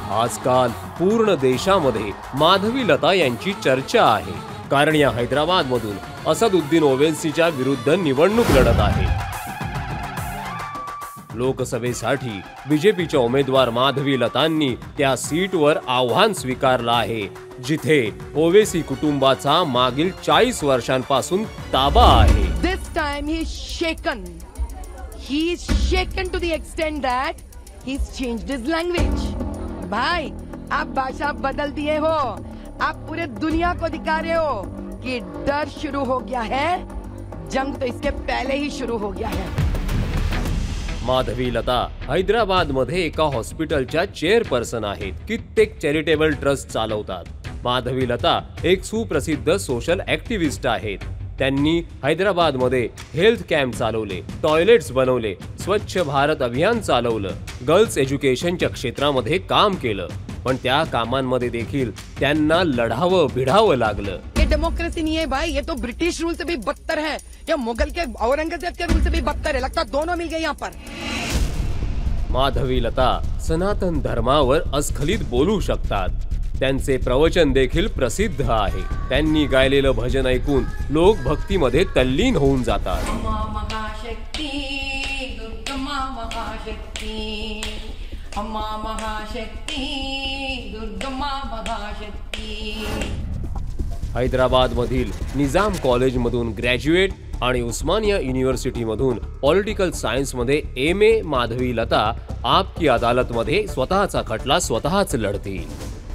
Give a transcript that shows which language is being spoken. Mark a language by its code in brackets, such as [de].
[mr] आजकाल पूर्ण देशामध्ये माधवीलता यांची चर्चा आहे, कारण या हैदराबाद मधून असदुद्दीन ओवैसीच्या विरुद्ध निवडणूक लढत आहे। लोकसभेसाठी बीजेपीच्या उमेदवार माधवीलतांनी त्या सीटवर आव्हान स्वीकारलं आहे, जिथे ओवैसी कुटुंबाचा मागील 40 वर्षांपासून ताबा आहे। [en] This time he's shaken. He's shaken to the extent that he's changed his language. [hi] भाई, आप भाषा बदल दिए हो। आप पूरे दुनिया को दिखा रहे हो कि डर शुरू हो गया है। जंग तो इसके पहले ही शुरू हो गया है। [mr] माधवीलता हैदराबाद मध्ये एका हॉस्पिटलच्या चेअरपर्सन आहेत, कित्येक चॅरिटेबल ट्रस्ट चालवतात। माधवीलता एक सुप्रसिद्ध सोशल ऍक्टिव्हिस्ट आहेत। त्यांनी हैदराबाद मध्ये हेल्थ कॅम्प चालवले, टॉयलेट्स बनवले, स्वच्छ भारत अभियान चालवलं, गर्ल्स एज्युकेशनच्या क्षेत्रामध्ये काम केलं। पण त्या कामांमध्ये देखील त्यांना लढावं भिडावं लागलं। [hi] ये डेमोक्रेसी नहीं है भाई, ये तो ब्रिटिश रूल से भी बदतर है, या मुगल के औरंगजेब के रूल से भी बदतर है। लगता दोनों मिल गए यहाँ पर। [mr] माधवीलता सनातन धर्मावर अस्खलित बोलू शकतात। त्यांचे प्रवचन देखील प्रसिद्ध आहे। त्यांनी गायलेलं भजन ऐकून लोक भक्तीमध्ये तल्लीन होऊन जातात। महाशक्ती दुर्गा महाशक्ती, अम्मा महाशक्ती दुर्गा महाशक्ती। हैदराबाद मधील निजाम कॉलेज मधून ग्रॅज्युएट आणि उस्मानिया युनिव्हर्सिटी मधून पॉलिटिकल सायन्स मध्ये MA माधवीलता आपकी अदालत मध्ये स्वतःचा खटला स्वतःच लढतील।